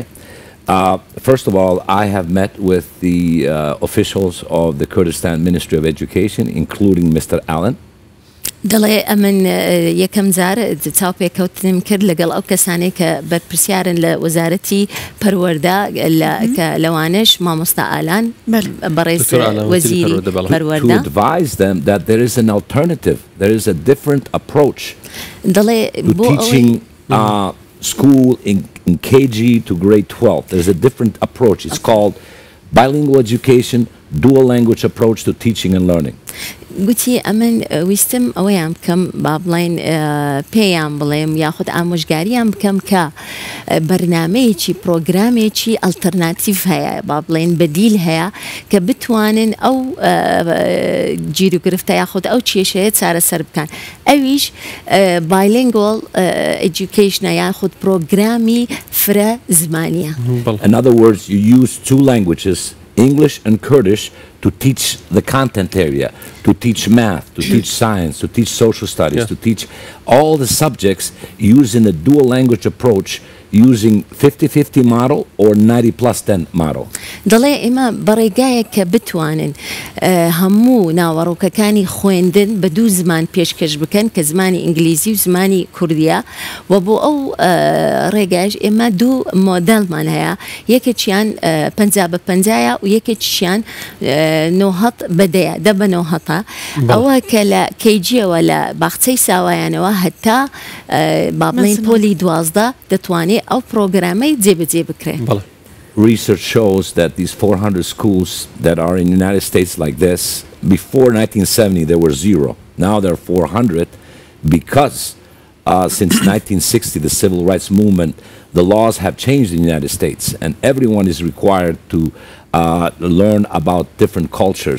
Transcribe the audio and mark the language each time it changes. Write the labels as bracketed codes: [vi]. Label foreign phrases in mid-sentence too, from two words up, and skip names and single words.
[en] First of all, I have met with the officials of the Kurdistan Ministry of Education, including Mr. Allen. [ckb] دەڵێ ئەمن یەکەم جار چاوپێکەوتنم کرد لەگەڵ ئەو کەسانەی کە بەرپرسیارن لە وەزارەتی پەروەردە کە لەوانش مامۆستا ئالان بەڕێز وەزیری پەروەردە. [en] To advise them that there is an alternative, there is a different approach to teaching school in KG to grade 12. There's a different approach. It's called bilingual education, dual language approach to teaching and learning. [ckb] گوتی ئەمن ویستم ئەوەیان بکەم با بڵێن پێیان بڵێم یاخود ئامۆژگاریان بکەم کە بەرنامەیەکی پرۆگرامێکی ئەلتەرناتیڤ هەیە با بڵێن بەدیل هەیە کە بتوانن ئەو گیر و گرفتە یاخود ئەو کێشەیە چارەسەر بکەن ئەویش [en] bilingual education [ckb] یاخود پرۆگرامی فرە زمانیە. [en] In other words, you use two languages, English and Kurdish, to teach the content area, to teach math, to teach science, to teach social studies, to teach all the subjects using a dual language approach using 50-50 model or 90+10 model. [ckb] دەڵێ ئێمە بەڕێگایەک کە بتوانن هەموو ناوەڕۆکەکانی خوێندن بە دوو زمان پێشکەش بکەن کە زمانی ئینگلیزی و زمانی کوردیە و بۆ ئەو ڕێگایش ئێمە دوو مۆدەڵمان هەیە یەکێکیان 50-50 و یەکێکیان 90 بەدەیە 10 ئەوە کە لە کەیجیەوە لە باخچەی ساوایانەوە هەتا با بڵێن پۆلی 12 دەتوانێت ئەو پرۆگرامەی جێبەجێ بکرێت. [en] Research shows that these 400 schools that are in the United States like this, before 1970 there were 0. Now there are 400 because since 1960, the civil rights movement, the laws have changed in the United States and everyone is required to learn about different cultures.